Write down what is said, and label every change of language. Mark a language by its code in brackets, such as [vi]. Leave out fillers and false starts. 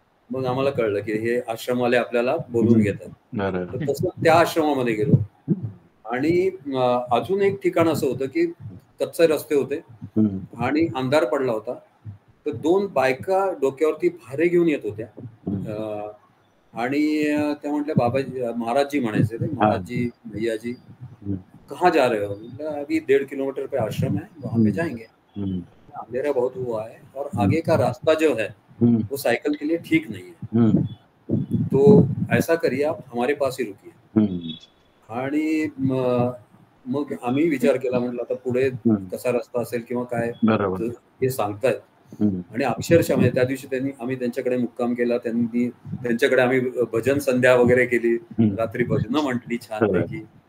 [mr] मग आम्हाला कळलं की हे आश्रमवाले आपल्याला बोलून घेतात. तसं त्या आश्रमामध्ये गेलो आणि अजून एक ठिकाण असं होतं की कच्चे रस्ते होते आणि अंधार पडला होता. तर 2 बायका डोक्यावरती भारे घेऊन येत होत्या आणि त्या म्हटल्या बाबाजी, महाराज जी म्हणायचे ते, [hi] महाराज जी भैया जी कहाँ जा रहे हो? अभी 1.5 किलोमीटर पे आश्रम है, वहां पे जाएंगे, अंधेरा बहुत हुआ है और आगे का रास्ता जो है वो साइकिल के लिए ठीक नहीं है, तो ऐसा करिए आप हमारे पास ही रुकिए. [mr] आणि मग आम्ही विचार केला, म्हटलं आता पुढे कसा रस्ता असेल किंवा काय हे सांगतायत. आणि अक्षरशः म्हणजे त्या दिवशी आम्ही त्यांच्याकडे मुक्काम केला, त्यांच्याकडे आम्ही भजन संध्या वगैरे केली, रात्री भजनं म्हटली छानपैकी.